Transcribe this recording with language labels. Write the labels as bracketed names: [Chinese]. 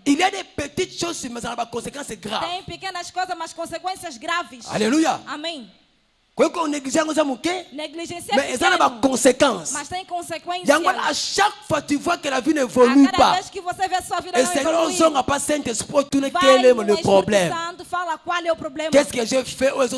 [French] Il y a des petites choses, mais ça a des conséquences graves. [Portuguese] Tem pequenas coisas, mas consequências graves. [French] Alléluia. [Portuguese] Amém. [French] Mais il y a des conséquences. À chaque fois tu vois que la vie n'évolue pas. Et Seigneur, on n'a pas Saint-Esprit, quel est le problème? Qu'est-ce que j'ai fait?